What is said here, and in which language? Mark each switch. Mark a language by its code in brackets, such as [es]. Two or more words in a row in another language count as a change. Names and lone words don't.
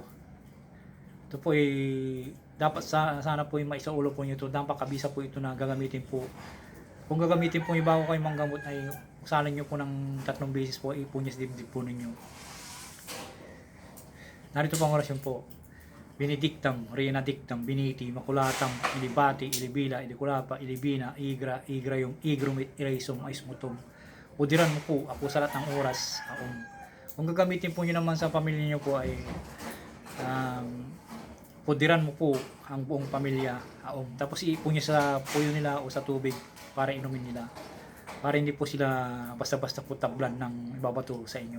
[tl] Ito po ay dapat sana po yung maisaulo po nyo ito. Napakabisa po ito na gagamitin po. Kung gagamitin po yung bago kayo manggamot ay usalin nyo po ng 3 beses po, ipunyas dibdib po ninyo. Narito po ang orasyon po. [la] Benedictam, Renadictam, Biniti, Makulatam, Ilibati, Ilibila, Ilikulapa, Ilibina, Igra, Igrayum, Igrumit, Iraisum, Aismutum. [tl] Udiran mo po ako sa lahat ng oras, aon. Kung gagamitin po nyo naman sa pamilya nyo po ay pudiran mo po ang buong pamilya, aom. Tapos iipon nyo sa puyo nila o sa tubig para inumin nila. Para hindi po sila basta-basta po tablan ng ibabato sa inyo.